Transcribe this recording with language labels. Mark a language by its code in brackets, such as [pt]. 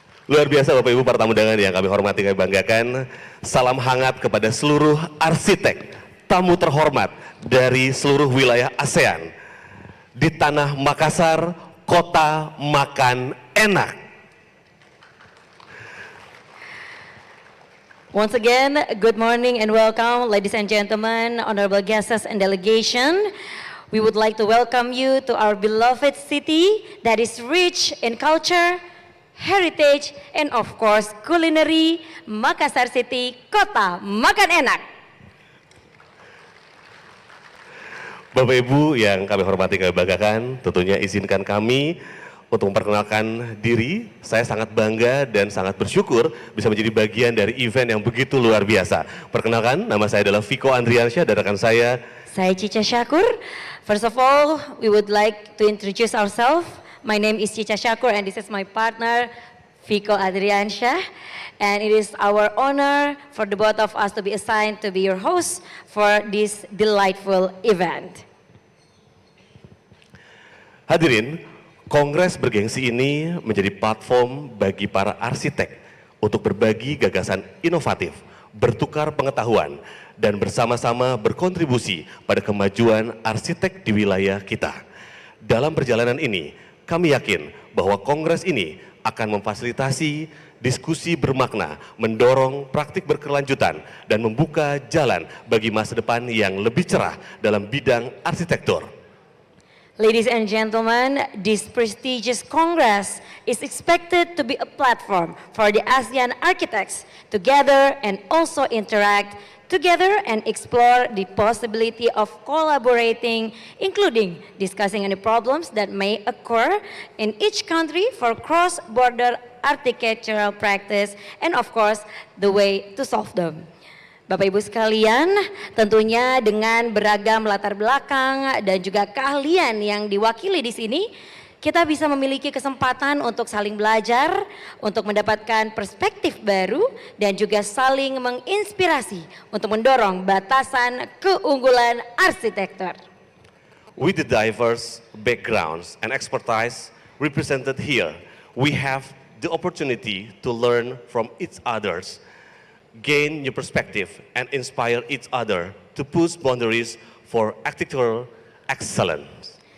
[id] Luar biasa Bapak Ibu para tamu undangan yang kami hormati, kami banggakan. Salam hangat kepada seluruh arsitek, tamu terhormat dari seluruh wilayah ASEAN. Di tanah Makassar, kota makan enak. [en] Once again, good morning and welcome, ladies and gentlemen, honorable guests and delegation. We would like to welcome you to our beloved city that is rich in culture, heritage, and of course culinary, Makassar City, [id] kota makan enak. Bapak Ibu yang kami hormati, kami banggakan, tentunya izinkan kami untuk memperkenalkan diri. Saya sangat bangga dan sangat bersyukur bisa menjadi bagian dari event yang begitu luar biasa. Perkenalkan, nama saya adalah Viko Andriansyah dan rekan saya Cica Syakur. [en] First of all, we would like to introduce ourselves. My name is Cica Syakur and this is my partner Viko Andriansyah. And it is our honor for the both of us to be assigned to be your host for this delightful event. [id] Hadirin, Kongres bergengsi ini menjadi platform bagi para arsitek untuk berbagi gagasan inovatif, bertukar pengetahuan, dan bersama-sama berkontribusi pada kemajuan arsitek di wilayah kita. Dalam perjalanan ini, kami yakin bahwa kongres ini akan memfasilitasi diskusi bermakna, mendorong praktik berkelanjutan, dan membuka jalan bagi masa depan yang lebih cerah dalam bidang arsitektur. [en] Ladies and gentlemen, this prestigious Congress is expected to be a platform for the ASEAN architects to gather and also interact together and explore the possibility of collaborating, including discussing any problems that may occur in each country for cross-border architectural practice and of course the way to solve them. [id] Bapak Ibu sekalian, tentunya dengan beragam latar belakang dan juga keahlian yang diwakili di sini, kita bisa memiliki kesempatan untuk saling belajar, untuk mendapatkan perspektif baru, dan juga saling menginspirasi untuk mendorong batasan keunggulan arsitektur. [en] With the diverse backgrounds and expertise represented here, we have the opportunity to learn from each others, gain new perspective, and inspire each other to push boundaries for architectural excellence.